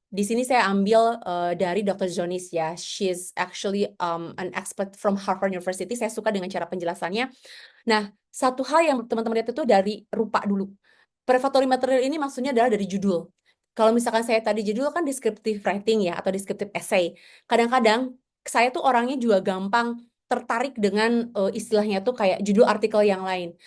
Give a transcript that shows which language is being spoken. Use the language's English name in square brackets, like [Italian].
[Indonesian] Di sini saya ambil dari Dr. Zonis ya. [English] She's actually an expert from Harvard University. [Indonesian] Saya suka dengan cara penjelasannya. Nah, satu hal yang teman-teman lihat itu dari rupa dulu. Prefatory material ini maksudnya adalah dari judul. Kalau misalkan saya tadi judul kan descriptive writing ya, atau descriptive essay. Kadang-kadang saya tuh orangnya juga gampang tertarik dengan istilahnya tuh kayak judul artikel yang lain.